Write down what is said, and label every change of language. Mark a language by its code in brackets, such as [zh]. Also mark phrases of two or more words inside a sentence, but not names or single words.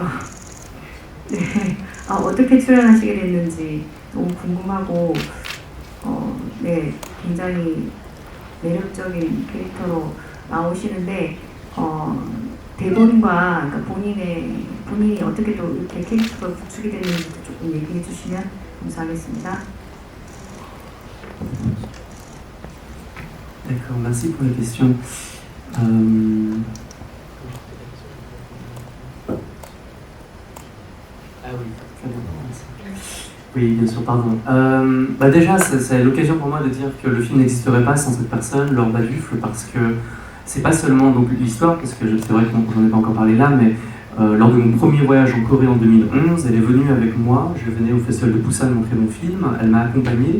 [ko] 네, 어떻게 출연하시게 됐는지 너무 궁금하고, 네, 굉장히 매력적인 캐릭터로 나오시는데 대본과 그러니까 본인이 어떻게 또 이렇게 캐릭터가 구축이 됐는지도 조금 얘기해 주시면 감사하겠습니다. [fr] D'accord, merci pour les questions. Ah oui, très bien. Oui, bien sûr, pardon. Déjà, c'est l'occasion pour moi de dire que le film n'existerait pas sans cette personne, Laure Baduffle, parce que c'est pas seulement donc l'histoire, parce que c'est vrai que j'en ai pas encore parlé là, mais lors de mon premier voyage en Corée en 2011, elle est venue avec moi, je venais au festival de Busan montrer mon film, elle m'a accompagné.